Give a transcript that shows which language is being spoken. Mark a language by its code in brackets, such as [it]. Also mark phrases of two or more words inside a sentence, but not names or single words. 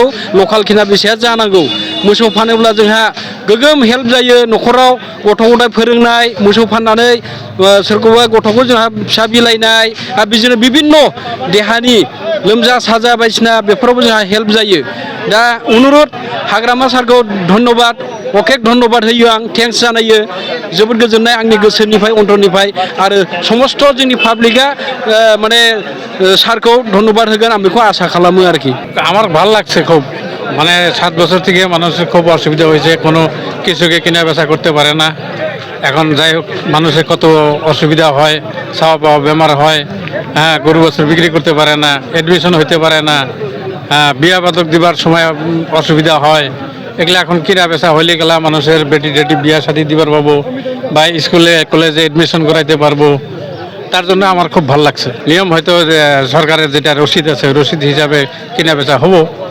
[brx] लकेल खिना बेसाया जानांगौ मोसौ फानोब्ला जोंहा गोगोम हेल्प जायो न'खराव गथ' गथाय फोरोंनाय मोसौ फाननानै सोरखौबा गथ'खौ जोंहा फिसा बिलाइनाय आरो बिदिनो बिभिन्न देहानि लोमजा साजा बायदिसिना बेफोरावबो जोंहा हेल्प जायो दा अनुरद हाग्रामा सारखौ धन्यबाद अखेक धन्यबाद होयो आं थेंक्स जानायो जोबोद गोजोननाय आंनि गोसोनिफ्राय अन्तरनिफ्राय आरो समस्त जोंनि पाब्लिकआ माने सारखौ धन्यबाद होगोन आं बेखौ आसा खालामो आरोखि [bn] আমার ভাল লাগছে খুব মানে 7 বছর থেকে মানুষের খুব অসুবিধা হয়েছে কোনো কিছুকে কেনা বেচা করতে পারে না এখন যাই হোক মানুষের কত অসুবিধা হয় চাওয়া পাওয়া বেমার হয় হ্যাঁ গরু বছর বিক্রি করতে পারে না এডমিশন হইতে পারে না হ্যাঁ বিয়া বাদক দিবার সময় অসুবিধা হয় এগুলো এখন কিনা বেচা হইলে গেলা মানুষের বেটি টেটি বিয়া শাদি দিবার পাবো বা স্কুলে কলেজে এডমিশন করাইতে পারবো তার জন্য আমার খুব ভালো লাগছে নিয়ম হয়তো সরকারের যেটা রসিদ আছে রসিদ হিসাবে কিনা বেচা হবো